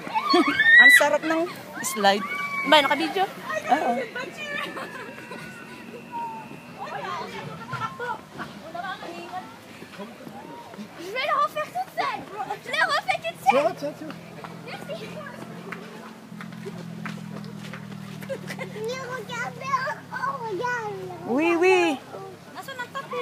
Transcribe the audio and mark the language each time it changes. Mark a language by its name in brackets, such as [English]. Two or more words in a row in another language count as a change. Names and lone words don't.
[Filipino] Ang sarap ng slide. Ba, naka-video? Oo. [French] Je vais le refaire toute seule. Je l'ai refait toute seule. Tiens. Merci. Mais regardez, oh regarde. Oui. [Filipino] Nasaan ang tapis?